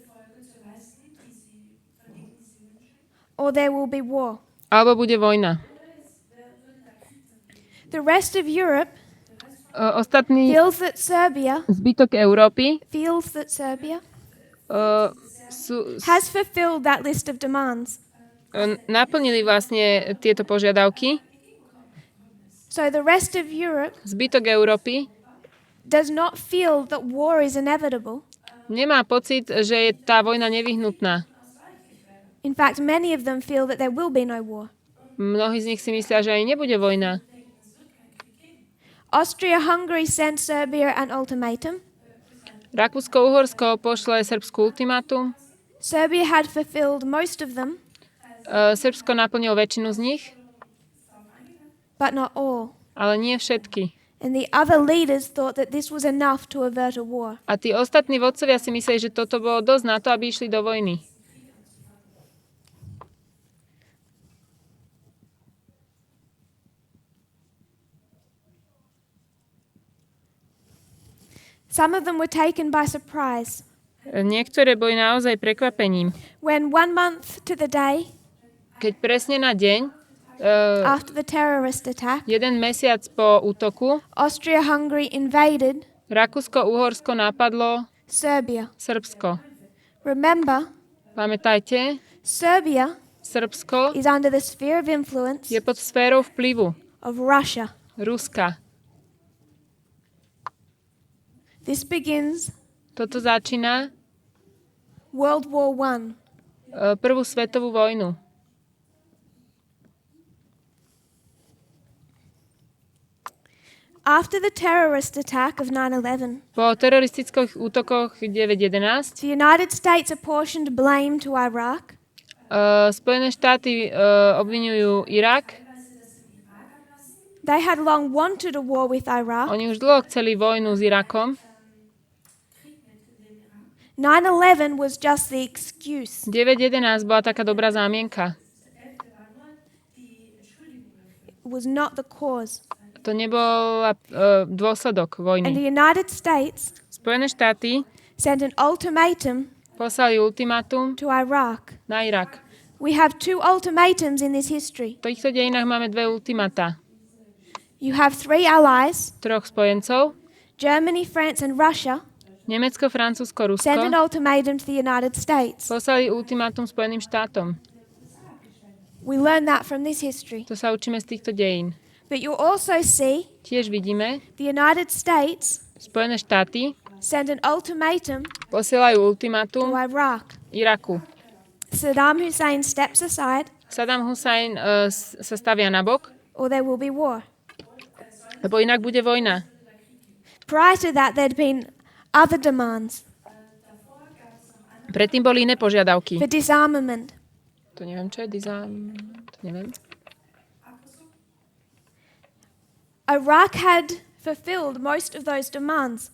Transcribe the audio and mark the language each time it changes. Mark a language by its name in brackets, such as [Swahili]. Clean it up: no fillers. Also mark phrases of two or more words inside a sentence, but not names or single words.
[English] or there will be war. [Slovak] alebo bude vojna. [English] The rest of Europe [Slovak] Ostatný [English] feels that Serbia [Slovak] zbytok Európy [English] has fulfilled that list of demands. [Slovak] naplnili vlastne tieto požiadavky. [English] So the rest of Europe [Slovak] Zbytok Európy [English] does not feel that war is inevitable. [Slovak] nemá pocit, že je tá vojna nevyhnutná. [English] In fact, many of them feel that there will be no war. [Slovak] Mnohí z nich si myslia, že aj nebude vojna. [English] Austria-Hungary sent Serbia an ultimatum. [Slovak] Rakúsko-Uhorsko pošle Srbsku ultimátum. [English] Serbia had fulfilled most of them, [Slovak] Srbsko naplnilo väčšinu z nich, [English] but not all. [Slovak] ale nie všetky. [English] And the other leaders thought that this was enough to avert a war. [Slovak] A tí ostatní vodcovia si mysleli, že toto bolo dosť na to, aby išli do vojny. [English] Some of them were taken by surprise. [Slovak] Niektoré boli naozaj prekvapením. [English] When 1 month to the day [Slovak] Keď presne na deň, [English] after the terrorist attack, [Slovak] 1 mesiac po útoku, [English] Austria-Hungary invaded [Slovak] Rakúsko-Uhorsko napadlo [English] Serbia. [Slovak] Srbsko. [English] Remember, [Slovak] Pamätajte, [English] Serbia [Slovak] Srbsko [English] is under the sphere of influence [Slovak] je pod sférou vplyvu [English] of Russia. [Slovak] Ruska. [English] This begins [Slovak] Toto začína [English] World War I. [Slovak] Prvú svetovú vojnu. [English] After the terrorist attack of 9/11, [Slovak] Po teroristických útokoch 9/11 [English] the United States apportioned blame to Iraq. [Slovak] Spojené štáty obviňujú Irak. [English] They had long wanted a war with Iraq. [Slovak] Oni už dlho chceli vojnu s Irakom. [English] 9/11 was just the excuse. [Slovak] 9/11 bola taká dobrá zámienka. [English] It was not the cause. [Slovak] To nebol dôsledok [English] And [Slovak] vojny. [English] the United States [Slovak] Spojené štáty [English] sent an ultimatum [Slovak] poslali ultimátum [English] to Iraq. [Slovak] na Irak. [English] We have 2 ultimatums in this history. [Slovak] V týchto dejinách máme 2 ultimáta. [English] You have 3 allies, [Slovak] 3 spojencov, [English] Germany, France and Russia, [Slovak] Nemecko, Francúzsko, [English] sent an [Slovak] Rusko, [English] ultimatum to the United States. [Slovak] poslali ultimátum Spojeným štátom. [English] We learn that from this history. [Slovak] To sa učíme z týchto dejín. [English] But you'll also see [Slovak] Tiež vidíme, [English] the United States [Slovak] Spojené štáty [English] sent an ultimatum [Slovak] posielajú [English] to [Slovak] ultimátum [English] Iraq. [Slovak] Iraku. [English] Saddam Hussein steps aside, [Slovak] Saddam Hussein sa stavia nabok, [English] or there will be war. [Slovak] lebo inak bude vojna. [English] Prior to that, there'd been other demands [Slovak] Predtým boli iné požiadavky. [English] for disarmament. [Slovak] To neviem, čo je to neviem. [English] Iraq had fulfilled most of those demands.